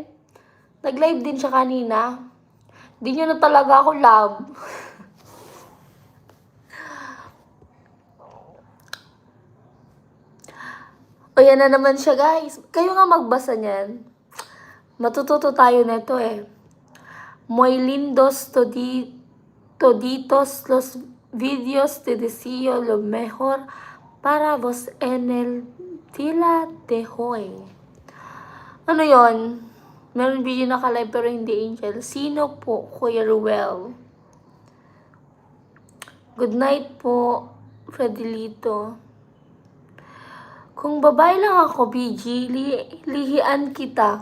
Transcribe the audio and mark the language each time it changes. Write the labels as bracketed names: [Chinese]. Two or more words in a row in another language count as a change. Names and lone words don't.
[Filipino] Nag-live din siya kanina. Di niya na talaga ako love. O yan na naman siya, guys. Kayo nga magbasa niyan. Matututo tayo nito eh. [Spanish] Muy lindos toditos los videos te deseo lo mejor para vos en el día de hoy. [Filipino] Ano yon? Meron video naka-live pero hindi angel. Sino po, Kuya Ruel? [English] Good night [Filipino] po, Fredelito. Kung babae lang ako, BG, lihian kita.